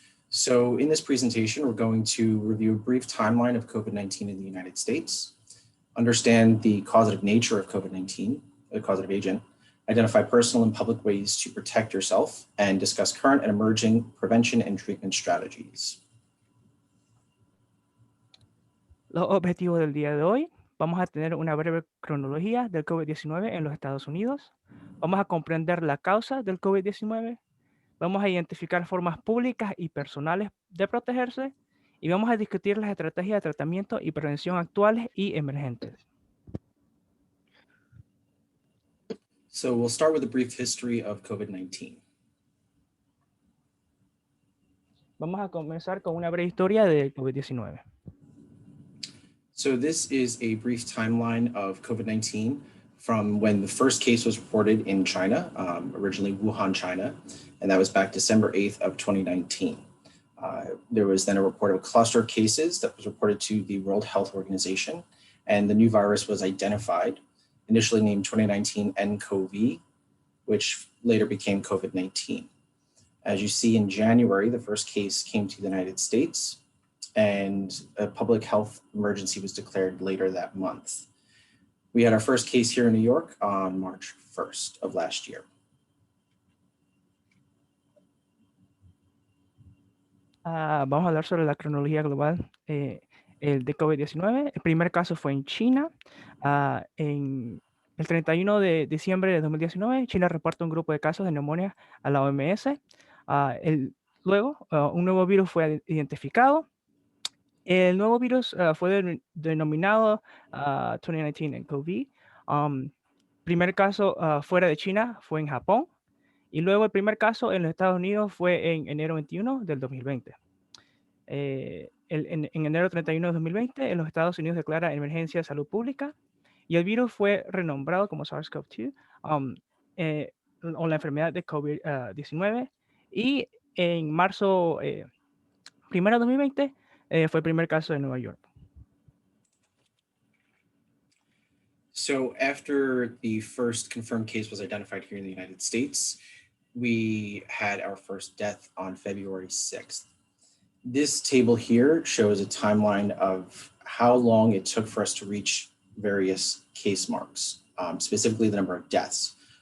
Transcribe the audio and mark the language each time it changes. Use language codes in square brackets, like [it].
[en] So in this presentation, we're going to review a brief timeline of COVID-19 in the United States, understand the causative nature of COVID-19, the causative agent, identify personal and public ways to protect yourself, and discuss current and emerging prevention and treatment strategies. [es] Los objetivos del día de hoy: vamos a tener una breve cronología del COVID-19 en los Estados Unidos, vamos a comprender la causa del COVID-19, vamos a identificar formas públicas y personales de protegerse y vamos a discutir las estrategias de tratamiento y prevención actuales y emergentes. [en] So we'll start with a brief history of COVID-19. [es] Vamos a comenzar con una breve historia del COVID-19. [en] So this is a brief timeline of COVID-19 from when the first case was reported in China, originally Wuhan, China, and that was back December 8th of 2019. There was then a report of a cluster of cases that was reported to the World Health Organization, and the new virus was identified, initially named 2019 nCoV, which later became COVID-19. As you see in January, the first case came to the United States, and a public health emergency was declared later that month. We had our first case here in New York on March 1st of last year. [es] Vamos a hablar sobre la cronología global el de COVID-19. El primer caso fue en China. En el 31 de diciembre de 2019, China reporta un grupo de casos de neumonía a la OMS. Luego, un nuevo virus fue identificado. El nuevo virus fue denominado 2019 nCoV. Primer caso fuera de China fue en Japón. Y luego el primer caso en los Estados Unidos fue en enero 21 del 2020. En enero 31 de 2020, en los Estados Unidos declara emergencia de salud pública y el virus fue renombrado como SARS-CoV-2 o la enfermedad de COVID-19. Y en marzo 1 de 2020 fue el primer caso en Nueva York. [en] So after the first confirmed case was identified here in the United States, we had our first death on February 6th. This table here shows a timeline of how long it took for us to reach various case marks, specifically the number of deaths.